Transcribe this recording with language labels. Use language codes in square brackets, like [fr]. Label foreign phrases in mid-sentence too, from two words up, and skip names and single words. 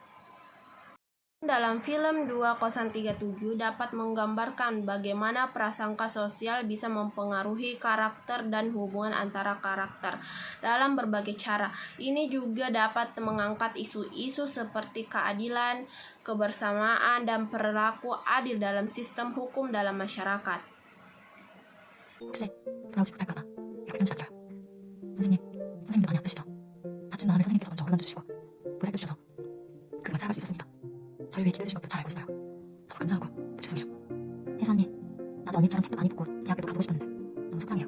[id] Dalam film 2037 dapat menggambarkan bagaimana prasangka sosial bisa mempengaruhi karakter dan hubungan antara karakter dalam berbagai cara. Ini juga dapat mengangkat isu-isu seperti keadilan, kebersamaan, dan perilaku adil dalam sistem hukum dalam masyarakat. [ko] 혹시 브라우지 부탁하나? 이렇게 편지 남겨요. 선생님, 선생님도 많이 아프시죠? 다친 마음을 선생님께서 먼저 어루만져 주시고 보살펴 주셔서 그동안 살아갈 수 있었습니다. 저를 위해 기도해 주신 것도 잘 알고 있어요. 너무 감사하고 또 죄송해요. 혜수 언니, 나도 언니처럼 책도 많이 읽고 대학교도 가보고 싶었는데 너무 속상해요.